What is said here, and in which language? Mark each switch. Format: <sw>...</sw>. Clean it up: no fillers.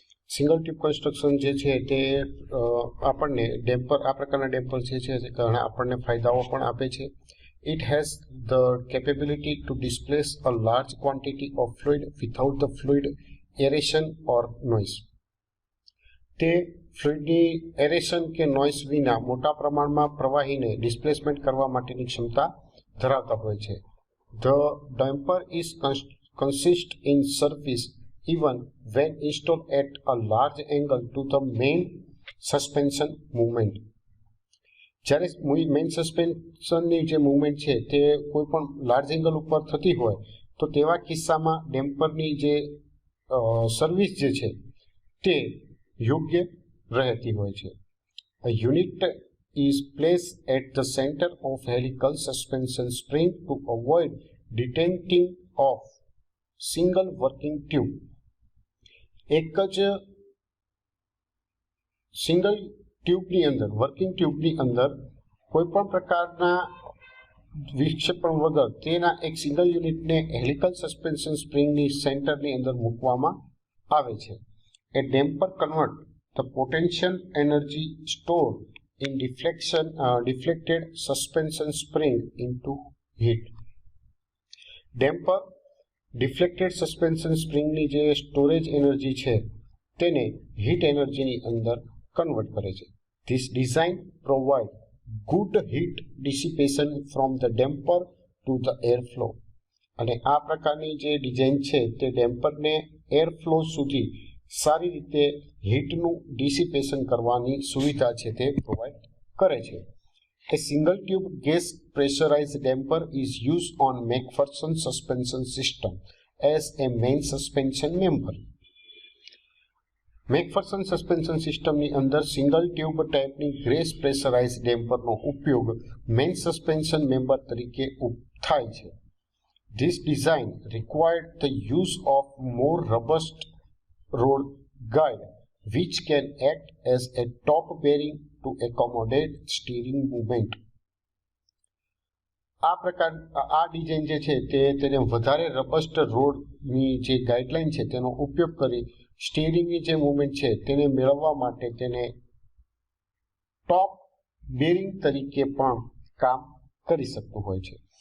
<gu>Single tube construction જે છે તે આપણને ડેમ્પર આ પ્રકારના ડેમ્પર જે છે ઘણા આપણને ફાયદાઓ પણ આપે છે।</gu> <en>It has the capability to displace a large quantity of fluid without the fluid aeration or noise.</en> <gu>તે ફ્લુઇડની એરેશન કે નોઇસ વિના મોટા પ્રમાણમાં પ્રવાહીને ડિસ્પ્લેસમેન્ટ કરવા માટેની ક્ષમતા ધરાવતા હોય છે।</gu> <en>The damper is consist in surface even when installed at a large angle to the main suspension movement.</en> <gu>જ્યારે મેઇન સસ્પેન્શનની જે મૂવમેન્ટ છે તે કોઈ પણ લાર્જ એંગલ ઉપર થતી હોય તો તેવા કિસ્સામાં ડેમ્પરની જે સર્વિસ જે છે તે યોગ્ય રહેતી હોય છે.</gu> <en>A unit is placed at the center of helical suspension spring to avoid detenting of single working tube.</en> <gu>એક જ સિંગલ ટ્યુબની અંદર વર્કિંગ ટ્યુબની અંદર કોઈ પણ પ્રકારના વિક્ષેપણ વગર તેના એક સિંગલ યુનિટને હેલિકલ સસ્પેન્શન સ્પ્રિંગની સેન્ટરની અંદર મૂકવામાં આવે છે.</gu> <en>એ damper convert the potential energy store in deflected suspension spring into heat.</en> <gu>Damper ડિફ્લેક્ટેડ suspension સ્પ્રિંગની જે સ્ટોરેજ એનર્જી છે તેને હીટ એનર્જીની અંદર કન્વર્ટ કરે છે.</gu> <en>This design provide good heat dissipation from the damper to the airflow.</en> <gu>અને આ પ્રકારની જે ડિઝાઇન છે તે ડેમ્પરને એરફ્લો સુધી સારી રીતે હીટનું ડિસિપેશન કરવાની સુવિધા છે તે પ્રોવાઈડ કરે છે.</gu> <en>A single tube gas pressurized damper is used on McPherson suspension system as a main suspension member.</en> <gu>મેકફર્સન suspension સિસ્ટમની અંદર સિંગલ ટ્યુબ ટાઈપની ગેસ પ્રેશરાઇઝ ડેમ્પરનો ઉપયોગ મેઇન સસ્પેન્શન મેમ્બર તરીકે થાય છે.</gu> <en>This design required the use of more robust rod guide which can act as a top bearing to accommodate steering movement.</en> <gu>આ design જે છે તેને વધારે રબસ્ટ રોડની જે ગાઈડલાઈન છે તેનો ઉપયોગ કરી સ્ટીરિંગની જે મુવમેન્ટ છે તેને મેળવવા માટે તેને ટોપ બેરિંગ તરીકે પણ કામ કરી શકતું હોય છે.</gu>